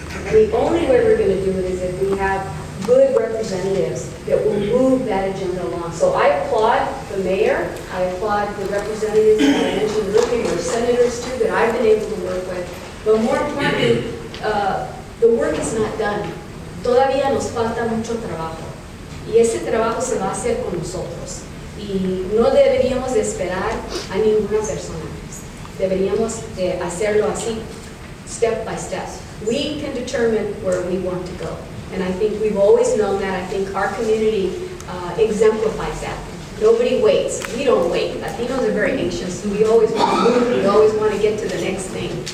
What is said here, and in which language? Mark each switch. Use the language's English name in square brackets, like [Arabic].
[English] And the only way we're going to do it is if we have good representatives that will move that agenda along. So I applaud the mayor. I applaud the representatives that I mentioned earlier, or senators too, that I've been able to work with. But more importantly, the work is not done. [Spanish] Todavía nos falta mucho trabajo. Y ese trabajo se va a hacer con nosotros. Y no deberíamos de esperar a ninguna persona. Deberíamos de hacerlo así, [English] step by step. We can determine where we want to go. And I think we've always known that. I think our community exemplifies that. Nobody waits. We don't wait. Latinos are very anxious. We always want to move. We always want to get to the next thing.